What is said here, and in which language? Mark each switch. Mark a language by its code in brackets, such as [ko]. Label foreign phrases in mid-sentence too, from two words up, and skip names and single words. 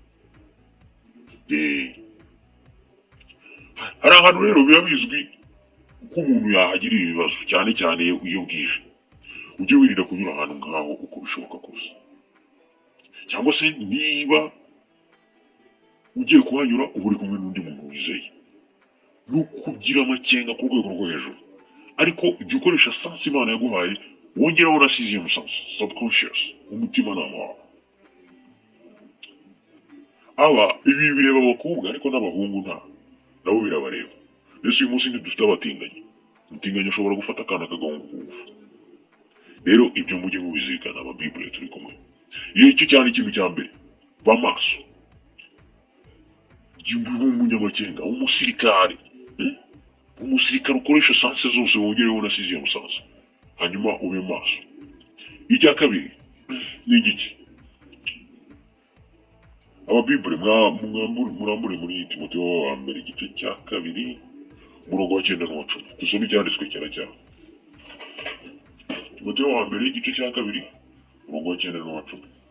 [rw] Hari ahantu rero biba bizwi uko umuntu yahagirira ibibazo cyane cyane iyo bwije, ujye wirinda kunyura ahantu nk'aho uko bishoboka kose, cyangwa se niba ugiye kuhanyura uba uri kumwe n'undi muntu wizeye, ni ukugira amakenga ku rwego rwo hejuru, ariko jya ukoresha sansi Imana yaguhaye, wongeraho na [fr] sixième sens [rw] subconscious, umutimanama wawe. Aba ibi bireba abakobwa ariko n'abahungu nabo birabareba. Mbese uyu munsi ntidufite abatinganyi, umutinganyi ashobora gufata akana kagahunga kugufa. Rero ibyo mujye mubizirikana, ababibure turi kumwe. Iyo icyo cyane ikintu cya mbere, ba maso, jya uba umunyamakenga, umusirikare, umusirikare ukoresha sanse zose wongereho na [fr] sixième sens, [rw] hanyuma ube maso. Icya kabiri ni igiki? Ababibure murambure muri Timoteyo wa mbere igice cya kabiri umurongo wa 9 n'uwa 10. Dusome ibyanditswe kera cyane. Timoteyo wa mbere igice cya kabiri umurongo wa 9 n'uwa 10.